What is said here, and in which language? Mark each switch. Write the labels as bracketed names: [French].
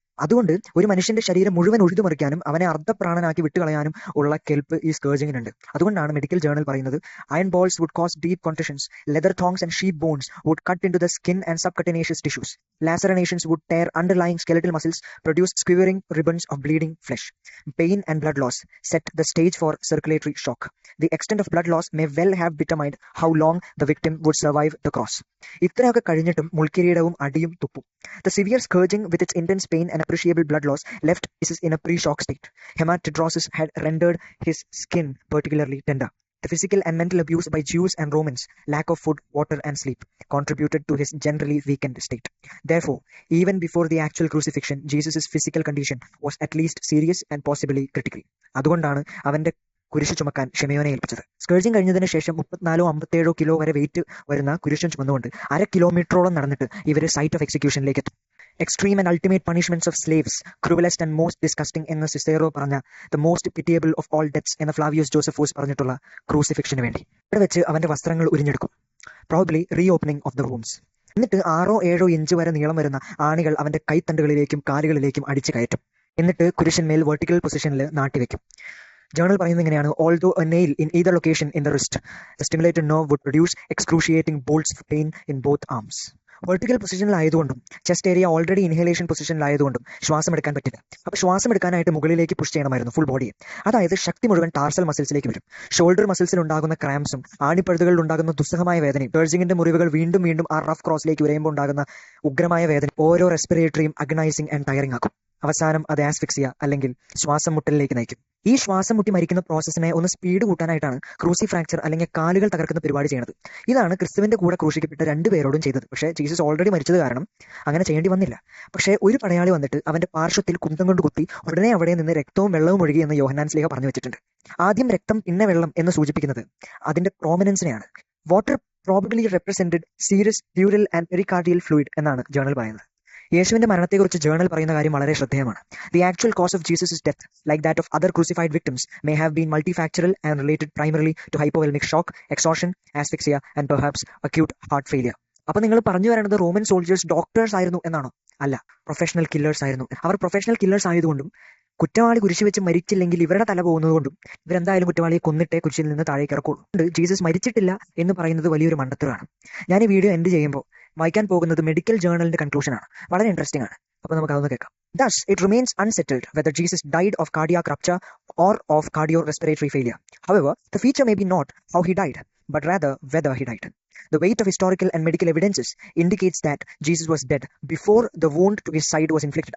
[Malayalam] അതുകൊണ്ട് ഒരു മനുഷ്യന്റെ ശരീരം മുഴുവൻ ഉഴുതുമറിക്കാനും അവനെ അർദ്ധപ്രാണനാക്കി വിട്ടുകളയാനും ഉള്ള കെൽപ്പ് ഈ സ്കേർജിങ്ങിനുണ്ട്. അതുകൊണ്ടാണ് മെഡിക്കൽ ജേർണൽ പറയുന്നത് [English] Iron balls would cause deep contusions, leather thongs and sheep bones would cut into the skin and subcutaneous tissues, lacerations would tear underlying skeletal muscles, produce skewering ribbons of bleeding flesh. Pain and blood loss set the stage for circulatory shock. The extent of blood loss may well have determined how long the victim would survive the cross. [Malayalam] ഇത്രയൊക്കെ കഴിഞ്ഞിട്ടും മുൾക്കിരീടവും അടിയും തുപ്പും. [English] The severe scourging with its intense pain and appreciable blood loss left Jesus in a pre-shock state. Hematidrosis had rendered his skin particularly tender. The physical and mental abuse by Jews and Romans, lack of food, water and sleep, contributed to his generally weakened state. Therefore, even before the actual crucifixion, Jesus' physical condition was at least serious and possibly critical. [Malayalam] അതുകൊണ്ടാണ് അവന്റെ കുരിശ് ചുമക്കാൻ ഷെമയോനെ ഏൽപ്പിച്ചത്. സ്കേർജിങ് കഴിഞ്ഞതിന് ശേഷം 34-57 kilo വരെ wait വരുന്ന കുരിശൻ ചുമന്നുകൊണ്ട് 1/2 കിലോമീറ്ററോളം നടന്നിട്ട് ഇവർ സൈറ്റ് ഓഫ് എക്സിക്യൂഷനിലേക്ക് എത്തും. [English] extreme and ultimate punishments of slaves, cruelest and most disgusting [Malayalam] എന്ന് സിസേറോ പറഞ്ഞ [English] the most pitiable of all deaths [Malayalam] എന്ന ഫ്ലാവിയസ് ജോസഫൂസ് പറഞ്ഞിട്ടുള്ള ക്രൂസിഫിക്ഷന് വേണ്ടി ഇവിടെ വെച്ച് അവന്റെ വസ്ത്രങ്ങൾ ഉരിഞ്ഞെടുക്കും, [English] Probably reopening of the wounds. [Malayalam] എന്നിട്ട് 6-7 ഇഞ്ച് വരെ നീളം വരുന്ന ആണികൾ അവന്റെ കൈത്തണ്ടുകളിലേക്കും കാലുകളിലേക്കും അടിച്ചു കയറ്റും. എന്നിട്ട് കുരിശന്മേൽ വെർട്ടിക്കൽ പൊസിഷനിൽ നാട്ടിവെക്കും. ജേർണൽ പറയുന്നത് ഇങ്ങനെയാണ്: [English] although a nail in either location in the wrist, the stimulated nerve would produce excruciating bolts of pain in both arms. [Malayalam] Vertical പൊസിഷനിലായതുകൊണ്ടും chest area already inhalation പൊസിഷനിലായതുകൊണ്ടും ശ്വാസം എടുക്കാൻ പറ്റില്ല. അപ്പോൾ ശ്വാസം എടുക്കാനായിട്ട് മുകളിലേക്ക് പുഷ് ചെയ്യണമായിരുന്നു ഫുൾ ബോഡിയെ. അതായത് ശക്തി മുഴുവൻ ടാർസൽ മസിൽസിലേക്ക് വരും. ഷോൾഡർ മസിൽസിൽ ഉണ്ടാകുന്ന ക്രാംസും ആണിപ്പഴുതുകളിൽ ഉണ്ടാകുന്ന ദുസ്സഹമായ വേദനയും, സ്കേർജിങ്ങിന്റെ മുറിവുകൾ വീണ്ടും ആ റഫ് ക്രോസിലേക്ക് ഉരയുമ്പോൾ ഉണ്ടാകുന്ന ഉഗ്രമായ വേദന ഓരോ റെസ്പിറേറ്ററിയും [English] agonizing and tiring [Malayalam] ആക്കും. അവസാനം അത് ആസ്ഫിക്സിയ അല്ലെങ്കിൽ ശ്വാസം മുട്ടലിലേക്ക് നയിക്കും. ഈ ശ്വാസം മുട്ടി മരിക്കുന്ന പ്രോസസ്സിനെ ഒന്ന് സ്പീഡ് കൂട്ടാനായിട്ടാണ് ക്രൂസി ഫ്രാക്ചർ അല്ലെങ്കിൽ കാലുകൾ തകർക്കുന്ന പരിപാടി ചെയ്യുന്നത്. ഇതാണ് ക്രിസ്തുവിന്റെ കൂടെ ക്രൂശിക്കപ്പെട്ട 2 പേരോടും ചെയ്തത്. പക്ഷേ ജീസസ് ഓൾറെഡി മരിച്ചത് കാരണം അങ്ങനെ ചെയ്യേണ്ടി വന്നില്ല. പക്ഷേ ഒരു പടയാളി വന്നിട്ട് അവന്റെ പാർശ്വത്തിൽ കുന്തം കൊണ്ട് കുത്തി ഉടനെ അവിടെ നിന്ന് രക്തവും വെള്ളവും ഒഴുകി എന്ന് യോഹന്നാൻ ശ്ലീഹ പറഞ്ഞു വെച്ചിട്ടുണ്ട്. ആദ്യം രക്തം പിന്നെ വെള്ളം എന്ന് സൂചിപ്പിക്കുന്നത് അതിന്റെ പ്രോമിനൻസിനെയാണ്. [English] water probably represented serous dural and pericardial fluid [Malayalam] എന്നാണ് ജേണൽ പറയുന്നത്. യേശുവിന്റെ മരണത്തെക്കുറിച്ച് ജേണൽ പറയുന്ന കാര്യം വളരെ ശ്രദ്ധേയമാണ്. [English] The actual cause of Jesus death, like that of other crucified victims, may have been multifactorial and related primarily to hypovolemic shock, exhaustion, asphyxia and perhaps acute heart failure. [Malayalam] അപ്പൊ നിങ്ങൾ പറഞ്ഞു വരേണ്ടത് റോമൻ സോൾജേഴ്സ് ഡോക്ടേഴ്സ് ആയിരുന്നു എന്നാണോ? അല്ല, professional killers ആയിരുന്നു. അവർ professional killers ആയതുകൊണ്ടും കുറ്റവാളി കുരിശ് വെച്ച് മരിച്ചില്ലെങ്കിൽ ഇവരുടെ തല പോകുന്നതുകൊണ്ടും ഇവരെന്തായാലും കുറ്റവാളിയെ കൊന്നിട്ടേ കുരിശിൽ നിന്ന് താഴേക്ക് ഇറക്കുള്ളൂ. ജീസസ് മരിച്ചിട്ടില്ല എന്ന് പറയുന്നത് വലിയൊരു മണ്ടത്തരമാണ്. ഞാൻ ഈ വീഡിയോ എൻഡ് ചെയ്യുമ്പോൾ വായിക്കാൻ പോകുന്നത് മെഡിക്കൽ ജേർണലിന്റെ കൺക്ലൂഷനാണ്. വളരെ ഇൻട്രസ്റ്റിംഗ് ആണ്. അപ്പോൾ നമുക്ക് അതൊന്ന് കേൾക്കാം. [English] Thus, it remains unsettled whether Jesus died of cardiac rupture or of cardiorespiratory failure. However, the feature may be not how he died, but rather whether he died. The weight of historical and medical evidences indicates that Jesus was dead before the wound to his side was inflicted.